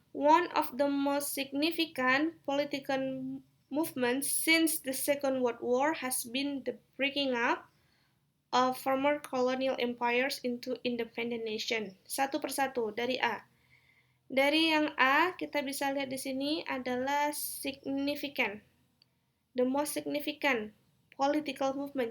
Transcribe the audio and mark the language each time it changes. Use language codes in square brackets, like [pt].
[en] One of the most significant political movements since the Second World War has been the breaking up of former colonial empires into independent nation. [id] Satu persatu dari A. Dari yang A, kita bisa lihat di sini adalah significant. [en] The most significant political movement.